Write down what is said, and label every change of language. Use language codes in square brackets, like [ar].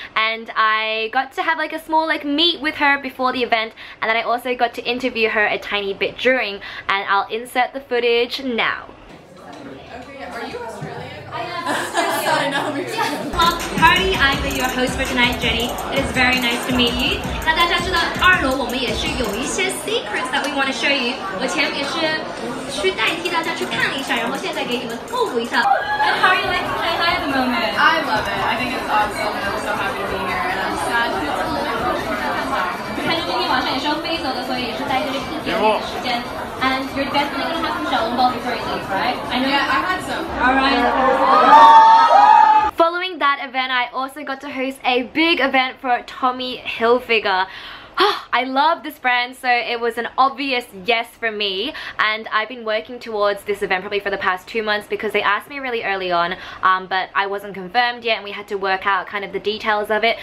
[en] And I got to have like a small like meet with her before the event, and then I also got to interview her a tiny bit during, and I'll insert the footage now. Okay, are you Australian? I am Australian. Party, I'm your host for tonight, Jenny. It is very nice to meet you. [zh] 那大家知道2楼我们也是有一些 [en] secrets that we want to show you. [zh] 我前面也是去代替大家去看了一下，然后现在给你们透露一下。 [en] And how are you liking Shanghai at the moment? I love it. I think it's awesome. I'm so happy to be here, and I'm sad that it's a little bit closer to the time. [zh] 看着今天晚上也是要飞走的，所以也是待这里4天的时间。 [en] And you're definitely gonna have some 小笼包 before you leave, right? I know. Yeah, I had some. Alright. Following that event, I also got to host a big event for Tommy Hilfiger. I love this brand, so it was an obvious yes for me, and I've been working towards this event probably for the past 2 months because they asked me really early on, but I wasn't confirmed yet, and we had to work out kind of the details of it.